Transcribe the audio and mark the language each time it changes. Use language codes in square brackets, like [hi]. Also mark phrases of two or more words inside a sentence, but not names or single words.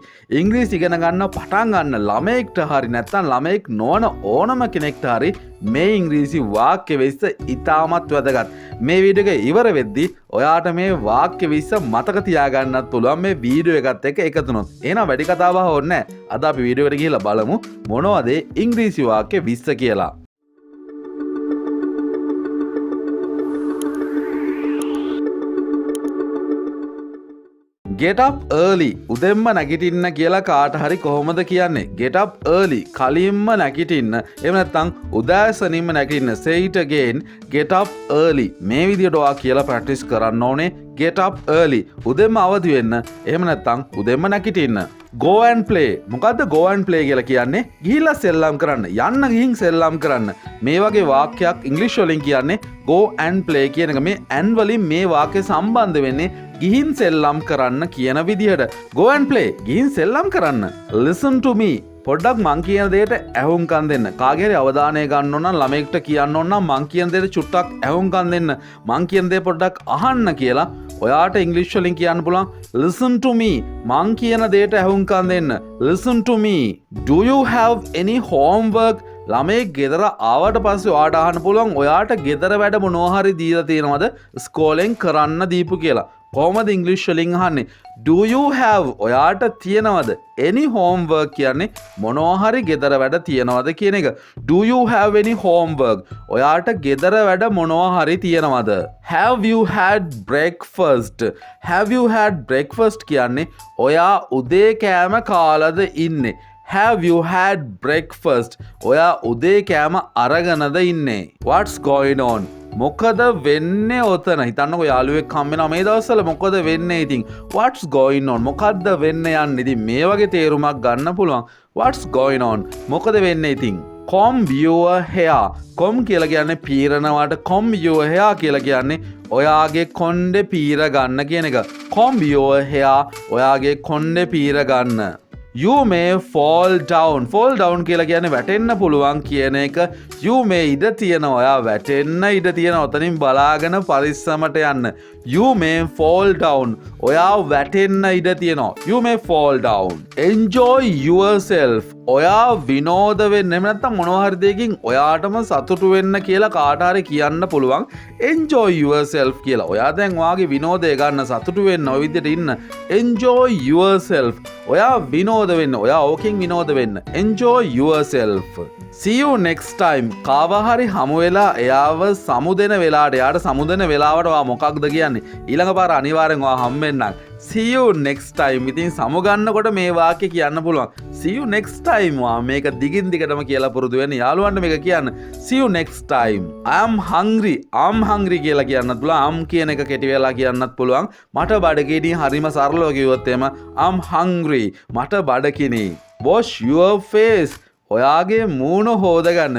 [si] ඉංග්‍රීසි ඉගෙන ගන්න පටන් ගන්න ළමයෙක්ට හරි නැත්නම් ළමයෙක් නොවන ඕනම කෙනෙක්ට හරි මේ ඉංග්‍රීසි වාක්‍ය විස්ස ඉතාමත් වැදගත්. මේ වීඩියෝ එක ඉවර වෙද්දී ඔයාට මේ වාක්‍ය විස්ස මතක තියාගන්නත් පුළුවන් මේ වීඩියෝ එකත් එක්ක එකතු වුණොත්. එහෙනම් වැඩි කතාවක් ඕනේ නැහැ. අද අපි වීඩියෝ එකට ගිහිල්ලා බලමු මොනවද ඉංග්‍රීසි වාක්‍ය 20 කියලා. [en] Get up early. [si] උදෙන්ම නැගිටින්න කියලා කාට හරි කොහොමද කියන්නේ? [en] Get up early. [si] කලින්ම නැගිටින්න. එහෙම නැත්නම් උදෑසනින්ම නැගිටින්න. [en] Say it again. Get up early. [si] මේ විදිහට ඔයා කියලා ප්‍රැක්ටිස් කරන්න ඕනේ. [en] Get up early. [si] උදෙන්ම අවදි වෙන්න. එහෙම නැත්නම් උදෙන්ම නැගිටින්න. [en] Go and play. [si] මොකද්ද [en] go and play [si] කියලා කියන්නේ? ගිහිල්ලා සෙල්ලම් කරන්න. යන්න ගිහින් සෙල්ලම් කරන්න. මේ වගේ වාක්‍යයක් ඉංග්‍රීසි වලින් කියන්නේ [en] go and play [si] කියන එක. මේ and වලින් මේ වාක්‍ය සම්බන්ධ වෙන්නේ ගිහින් සෙල්ලම් කරන්න කියන විදිහට. [en] Go and play. [si] ගිහින් සෙල්ලම් කරන්න. [en] Listen to me. [si] පොඩ්ඩක් මං කියන දේට ඇහුම්කන් දෙන්න. කාගේ හරි අවධානය ගන්න ඕන නම් ළමයෙක්ට කියන්න ඕන නම් මං කියන දේට චුට්ටක් ඇහුම්කන් දෙන්න. මං කියන දේ පොඩ්ඩක් අහන්න කියලා ඔයාට ඉංග්‍රීසි වලින් කියන්න පුළුවන් [en] listen to me. [si] මං කියන දේට ඇහුම්කන් දෙන්න. [en] Listen to me. Do you have any homework? [si] ළමයෙක් ගෙදර ආවට පස්සේ ඔයාට අහන්න පුළුවන් ඔයාට ගෙදර වැඩ මොනවා හරි දීලා තියෙනවද ස්කෝලෙන් කරන්න දීපු කියලා. කොහොමද ඉංග්‍රීසි වලින් අහන්නේ? [en] Do you have [si] ඔයාට තියෙනවද? [en] any homework [si] කියන්නේ මොනවා හරි ගෙදර වැඩ තියෙනවද කියන එක. [en] Do you have any homework? [si] ඔයාට ගෙදර වැඩ මොනවා හරි තියෙනවද? [en] Have you had breakfast? Have you had breakfast [si] කියන්නේ ඔයා උදේ කෑම කාලද ඉන්නේ. [en] Have you had breakfast? [si] ඔයා උදේ කෑම අරගෙනද ඉන්නේ. [en] What's going on? [si] මොකද වෙන්නේ ඔතන? හිතන්නකෝ යාළුවෙක් හම් වෙනවා මේ දවස්වල මොකද වෙන්නේ ඉතින්? [en] What's going on? [si] මොකද්ද වෙන්න යන්නේ? ඉතින් මේ වගේ තේරුමක් ගන්න පුළුවන්. [en] What's going on? [si] මොකද වෙන්නේ ඉතින්? [en] Comb your hair. [si] comb කියලා කියන්නේ පීරනවාට [en] comb your hair [si] කියලා කියන්නේ ඔයාගේ කොණ්ඩේ පීර ගන්න කියන එක. [en] comb your hair [si] ඔයාගේ කොණ්ඩේ පීර ගන්න. [en] You may fall down. Fall down [si] කියලා කියන්නේ වැටෙන්න පුළුවන් කියන එක. [en] You may [si] ඉඩ තියෙනවා. ඔයා වැටෙන්න ඉඩ තියෙනවා. ඔතනින් බලාගෙන පරිස්සමට යන්න. [en] You may fall down. [si] ඔයා වැටෙන්න ඉඩ තියෙනවා. [en] You may fall down. Enjoy yourself. [si] ඔයා විනෝද වෙන්න. එහෙම නැත්නම් මොනවා හරි දෙයකින් ඔයාටම සතුටු වෙන්න කියලා කාට හරි කියන්න පුළුවන්. [en] Enjoy yourself කියලා. [si] ඔයා දැන් ඔයාගේ විනෝදය ගන්න සතුටු වෙන්න ඔය විදිහට ඉන්න. [en] Enjoy yourself. [si] ඔයා විනෝද වෙන්න. ඔයා ඕකෙන් විනෝද වෙන්න. [en] Enjoy yourself. See you next time. [si] කාවා හරි හමු වෙලා එයාව සමුදෙන වෙලාවට එයාට සමුදෙන වෙලාවට ඔයා මොකක්ද කියන්නේ? ඊළඟ පාර අනිවාර්යෙන් ඔයා හම්බෙන්නම්. [en] See you next time. [si] ඉතින් සමු ගන්නකොට මේ වාක්‍ය කියන්න පුළුවන්. [en] See you next time. [si] වා මේක දිගින් දිගටම කියලා පුරුදු වෙන්න. යාළුවන්ට මේක කියන්න. [en] See you next time. I am hungry. I'm hungry [si] කියලා කියන්නත් පුළුවන්. I'm කියන එක කෙටි වෙලා කියන්නත් පුළුවන්. මට බඩගිනි හරිම සරලව කිව්වොත් එහෙම [en] I'm hungry. [si] මට බඩගිනි. [en] Wash your face. [si] ඔයාගේ මූණ හොදගන්න.